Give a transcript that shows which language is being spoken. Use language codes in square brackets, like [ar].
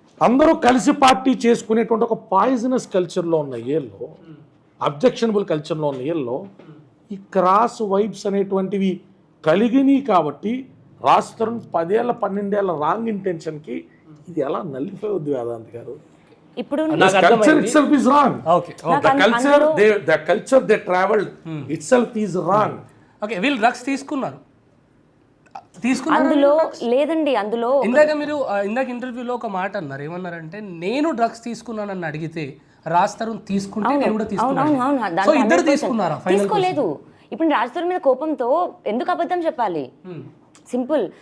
[te] అందరూ కలిసి పార్టీ చేసుకునేటువంటి ఒక పాయిజనస్ కల్చర్లో ఉన్న ఏళ్ళు, అబ్జెక్షనబుల్ కల్చర్లో ఉన్న ఏళ్ళు ఈ క్రాస్ వైబ్స్ అనేటువంటివి కలిగినాయి కాబట్టి రాజస్థాన్ 10 ఏళ్ళ 12 ఏళ్ళ రాంగ్ ఇంటెన్షన్కి ఇది ఎలా నల్లిఫై అవుద్ది వేదాంత్ గారు? ఇప్పుడు [en] culture itself is wrong. Okay. The culture they traveled itself is wrong. [te] Okay, వీళ్ళు డ్రగ్స్ తీసుకున్నారు. అందులో లేదండి, అందులో ఇందాక ఇంటర్వ్యూలో ఒక మాట అన్నారు, ఏమన్నారంటే నేను డ్రగ్స్ తీసుకున్నానని అడిగితే రాజ్ తరుణ్ తీసుకుంటే నేను కూడా తీసుకున్నాను. సో ఇద్దరు తీసుకున్నారా? తీసుకోలేదు. ఇప్పుడు రాజ్ తరుణ్ మీద కోపంతో ఎందుకు అబద్ధం చెప్పాలి? సింపుల్.